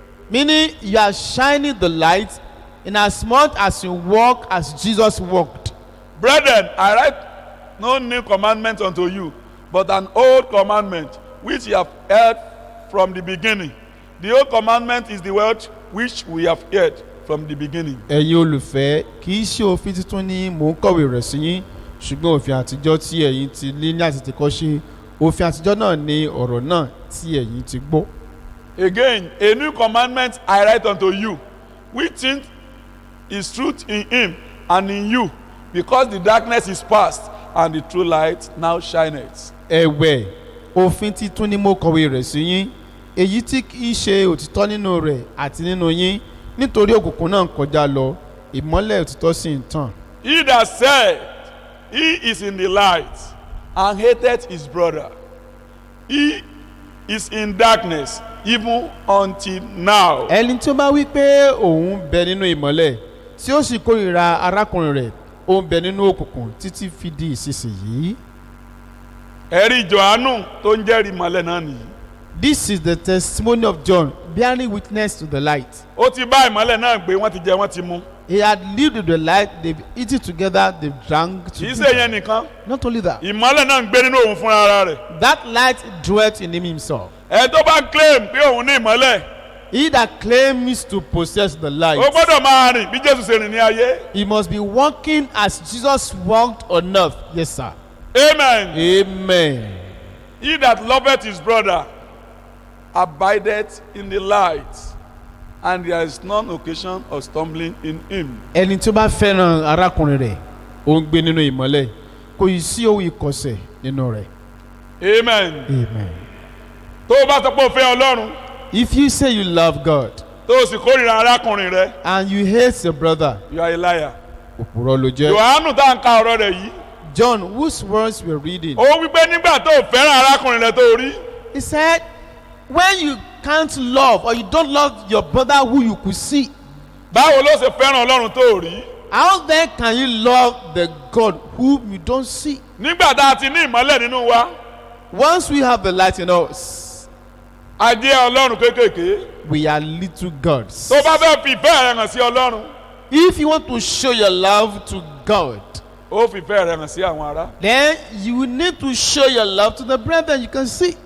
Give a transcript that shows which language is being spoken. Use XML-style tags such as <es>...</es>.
<en>Meaning you are shining the light in as much as you walk as Jesus walked. Brethren, I write no new commandment unto you, but an old commandment which you have heard from the beginning. The old commandment is the word which we have heard from the beginning.</en> <yo>ẹ̀yin olùfẹ́ kì í ṣe òfin tuntun ni mò ń kọ̀wé rẹ̀ sí yín ṣùgbọ́n òfin àtijọ́ tí ẹ̀yin ti ní ní àti ti kọ́ ṣe òfin àtijọ́ náà ni ọ̀rọ̀ náà tí ẹ̀yin ti gbọ́.</yo> <en>Again, a new commandment I write unto you, which thing is truth in him and in you, because the darkness is past and the true light now shineth.</en> <yo>ẹ̀wẹ̀ òfin titun ni mo kọ̀wé rẹ̀ sí yín èyí tí kì í ṣe òtítọ́ nínú rẹ̀ àti nínú yín nítorí òkùnkùn náà ń kọjá lọ ìmọ́lẹ̀ òtítọ́ sì ń tàn.</yo> <en>He that said he is in the light and hateth his brother, he is in darkness even until now.</en> <yo>ẹni tí ó bá wí pé òun bẹ nínú ìmọ́lẹ̀ tí ó sì kórìíra arákùnrin rẹ̀ ó ń bẹ nínú òkùnkùn títí fi di ìsinsìnyí. ẹ̀rí Jòhánù tó ń jẹ́rìí mọ́lẹ̀ náà nìyí.</yo> <en>This is the testimony of John bearing witness to the light.</en> <yo>ó ti bá ìmọ́lẹ̀ náà gbé, wọ́n ti jẹ, wọ́n ti mu.</yo> <en>He had lived with the light, they've eaten together, they've drank</en> <yo>kì í ṣe</yo> <en>together.</en> <yo>yẹn nìkan,</yo> <en>Not only that,</en> <yo>ìmọ́lẹ̀ náà ń gbé nínú òun fúnra ara rẹ̀.</yo> <en>that light dwelt in him himself.</en> <yo>ẹ tó bá claim pé òun ní ìmọ́lẹ̀,</yo> <en>He that claims to possess the light,</en> <yo>ó gbọ́dọ̀ máa rìn bí Jésù ṣe rìn ní ayé.</yo> <en>he must be walking as Jesus walked on earth. Yes, sir. Amen. Amen. He that loveth his brother abideth in the light, and there is none occasion of stumbling in him.</en> <yo>Ẹni tí ó bá fẹ́ràn arákùnrin rẹ̀, ó ń gbé nínú ìmọ́lẹ̀, kò yìí sí ohun ìkọ̀sẹ̀ nínú rẹ̀. Amen.</yo> <en>Amen.</en> <yo>tó o bá sọ pé o fẹ́ Ọlọ́run,</yo> <en>If you say you love God</en> <yo>tó o sì kórìíra arákùnrin rẹ,</yo> <en>and you hate your brother, you are a liar.</en> <yo>òpùrọ́ ló jẹ́. Jòhánù tá à ń ka ọ̀rọ̀ rẹ̀ yìí,</yo> <en>John, whose words we're reading,</en> <yo>ó wípé nígbà tó o fẹ́ràn arákùnrin rẹ tó o rí,</yo> <en>he said, when you can't love or you don't love your brother who you could see,</en> <yo>báwo ló ṣe fẹ́ràn Ọlọ́run tó o rí?</yo> <en>how then can you love the God whom you don't see?</en> <yo>nígbà tá a ti ní ìmọ́lẹ̀ nínú wa,</yo> <en>Once we have the light in us,</en> <yo>a jẹ́ Ọlọ́run kéékèèké.</yo> <en>we are little gods.</en> <yo>tó o bá fẹ́ fi ìfẹ́ rẹ hàn sí Ọlọ́run,</yo> <en>If you want to show your love to God,</en> <yo>ó fi ìfẹ́ rẹ hàn sí àwọn ará.</yo> <en>then you will need to show your love to the brethren you can see.</en>